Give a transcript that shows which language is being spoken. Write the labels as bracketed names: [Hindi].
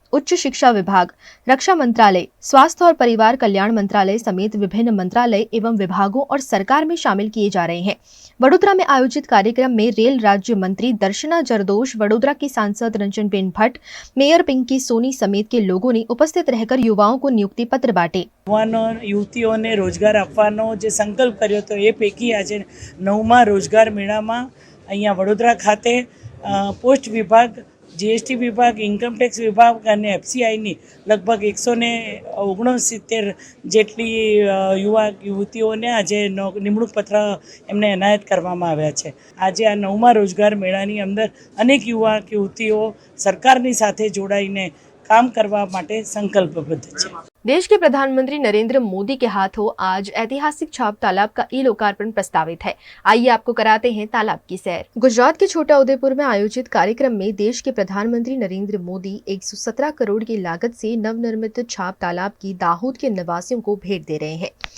[Hindi] उच्च शिक्षा विभाग, रक्षा मंत्रालय, स्वास्थ्य और परिवार कल्याण मंत्रालय समेत विभिन्न मंत्रालय एवं विभागों और सरकार में शामिल किए जा रहे हैं। वडोदरा में आयोजित कार्यक्रम में रेल राज्य मंत्री दर्शना जरदोश, वडोदरा की सांसद रंजनबेन भट्ट, मेयर पिंकी सोनी समेत के लोगों ने उपस्थित रहकर युवाओं को नियुक्ति पत्र बांटे। [Gujarati] યુવાનો યુવતીઓને રોજગાર આપવાનો જે સંકલ્પ કર્યો હતો એ પૈકી આજે 9મા રોજગાર મેળામાં અહીંયા વડોદરા ખાતે પોસ્ટ વિભાગ, જીએસટી વિભાગ, ઇન્કમટેક્સ વિભાગ અને એફસીઆઈની લગભગ 169 જેટલી યુવા યુવતીઓને આજે નિમણૂક પત્ર એમને એનાયત કરવામાં આવ્યા છે। આજે આ 9મા રોજગાર મેળાની અંદર અનેક યુવા યુવતીઓ સરકારની સાથે જોડાઈને काम करवा माटे संकल्पबद्ध है। [Hindi] देश के प्रधानमंत्री नरेंद्र मोदी के हाथों आज ऐतिहासिक छाप तालाब का ई लोकार्पण प्रस्तावित है। आइए आपको कराते हैं तालाब की सैर। गुजरात के छोटा उदेपुर में आयोजित कार्यक्रम में देश के प्रधानमंत्री नरेंद्र मोदी 117 करोड़ की लागत से नवनिर्मित छाप तालाब की दाहोद के निवासियों को भेंट दे रहे हैं।